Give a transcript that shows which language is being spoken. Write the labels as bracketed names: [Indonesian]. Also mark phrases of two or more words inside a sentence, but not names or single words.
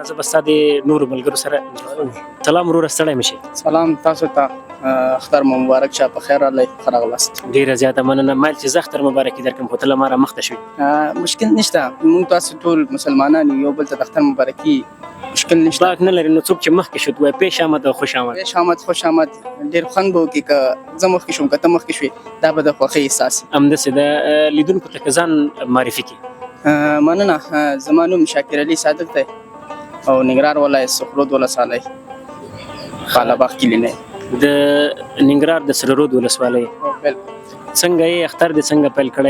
[Pashto] زه به ستا د نورو ملګرو سره سلام وروره، ستړی مه شئ. سلام تاسو ته، اختر مو مبارک شه، په خیر راغلی، ښه راغلاست. ډېره زیاته مننه. مایل چې زه اختر مبارکي درکړم، خو ته له ما رامخته شوې. مشکل نشته، موږ تاسو ټول مسلمانان یو بل ته د اختر مبارکي مشکل نشته. باک نه لري. نو څوک چې مخکې شو وایي [Persian] پیش آمد [Pashto] او [Persian] خوش آمد. پیش آمد خوش آمد. [Pashto] ډېر خوند به وکړي که زه مخکې شوم، که ته مخکې شوې، دا به د خوښۍ احساس وي. همداسې د لیدونکو ته که ځان معرفي کړي. مننه. زما نوم شاکر علي صادق دی او ننګرهار ولایت سخرود ولسوالۍ خالاباغ کلي نه. د ننګرهار د سره رود ولسوالۍ. څنګه یې اختر دې څنګه پیل کړی؟